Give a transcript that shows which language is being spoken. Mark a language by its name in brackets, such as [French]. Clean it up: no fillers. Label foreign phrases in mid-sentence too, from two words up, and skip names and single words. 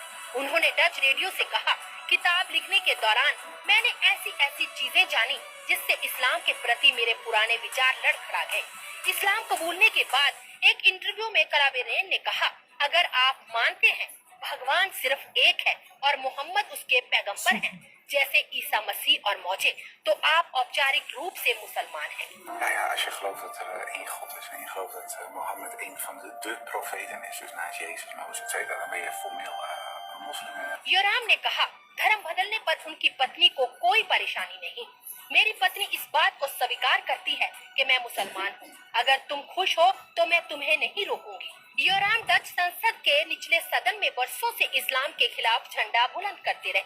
[Hindi] उन्होंने डच रेडियो से कहा, किताब लिखने के दौरान मैंने ऐसी चीज़ें जानी जिस से इस्लाम के प्रति मेरे पुराने विचार लड़खड़ा गए. इस्लाम क़बूलने के बाद एक इंटरव्यू में क्लावेरेन ने कहा, अगर आप मानते हैं भगवान सिर्फ़ एक है और मुहम्मद उसके पैग़म्बर हैं जैसे ईसा मसीह और मूजे, तो आप औपचारिक रूप से मुसलमान हैं. [Dutch] Nou ja, als je gelooft dat er één God is en je gelooft dat Mohammed een van de profeten is, dus naast Jezus, Mozes, etc., dan ben je formeel een moslim. [Hindi] योराम ने कहा, धर्म बदलने पर उनकी पत्नी को कोई परेशानी नहीं. मेरी पत्नी इस बात को स्वीकार करती है कि मैं मुसलमान हूँ. अगर तुम ख़ुश हो तो मैं तुम्हें नहीं रोकूँगी. योराम डच संसद के निचले सदन में बरसों से इस्लाम के ख़िलाफ़ झंडा बुलंद करते रहे.